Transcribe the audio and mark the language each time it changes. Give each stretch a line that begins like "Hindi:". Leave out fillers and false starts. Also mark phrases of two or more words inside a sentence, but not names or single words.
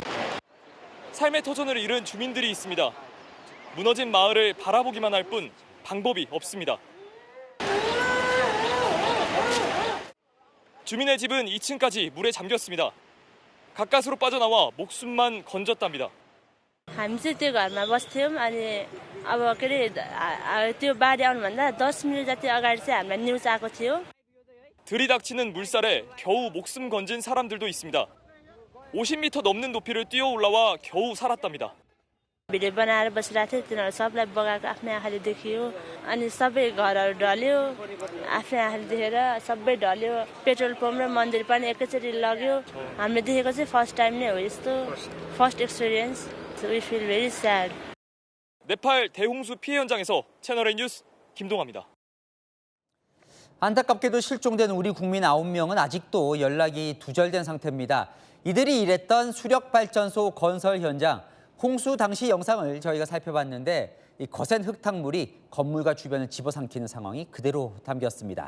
Korean: 삶의 터전을 잃은 주민들이 있습니다. 무너진 마을을 바라보기만 할 뿐 방법이 없습니다. 주민의 집은 2층까지 물에 잠겼습니다. 가까스로 빠져나와 목숨만 건졌답니다.
Nepali: हामी चाहिँ त्यो घरमा बस्थ्यौँ अनि अब के अरे त्यो बाढी आउनुभन्दा
English: 10 minute
Nepali: जति अगाडि चाहिँ हामीलाई न्युज आएको थियो.
Korean: 들이닥치는 물살에 겨우 목숨 건진 사람들도 있습니다. 50m 넘는 높이를 뛰어 올라와 겨우 살았답니다.
Nepali: भिडियो बनाएर बसिरहेको थियो तिनीहरू सबलाई बगाएको आफ्नै आँखाले देखियो अनि सबै घरहरू ढल्यो आफ्नै आँखाले देखेर सबै ढल्यो
English: petrol pump
Nepali: र मन्दिर पनि एकैचोटि लग्यो हामीले देखेको चाहिँ
English: first time
Nepali: नै हो यस्तो
English: first experience we feel very sad.
Korean: 네팔 대홍수 피해 현장에서 채널A 뉴스 김동아입니다. 안타깝게도 실종된 우리 국민 9명은 아직도 연락이 두절된 상태입니다. 이들이 일했던 수력발전소 건설 현장, 홍수 당시 영상을 저희가 살펴봤는데 이 거센 흙탕물이 건물과 주변을 집어삼키는 상황이 그대로 담겼습니다.